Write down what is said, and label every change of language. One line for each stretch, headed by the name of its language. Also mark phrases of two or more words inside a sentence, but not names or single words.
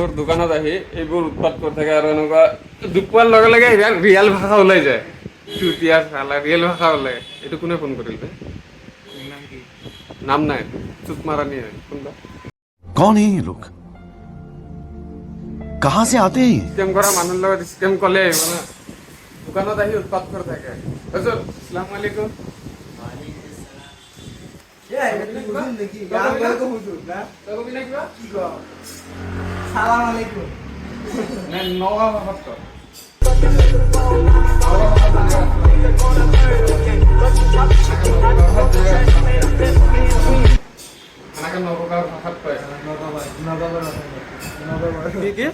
Assamese: দোকানত আহি এইবোৰ উৎপাত কৰি থাকে আৰু এনেকুৱা দুখ পোৱাৰ লগে লগে ৰিয়েল ভাষা ওলাই যায়
Hindi: चूतिया साला
Assamese: ৰিয়েল ভাষা ওলাই এইটো কোনে ফোন কৰিল নাম নাই
Hindi: चूत मरानी
Assamese: হয় কোনবা
Hindi: कौन है ये लोग कहां से आते हैं ये?
Assamese: স্কেম কৰা মানুহৰ লগত স্কেম ক'লে আহিব না দোকানত আহি উৎপাত কৰি থাকে হজুৰ
Arabic: السلام عليكم سلام عليكم
Assamese: নগা ভাষাত কয় এনেকে নগা ভাষাত কয় কি কি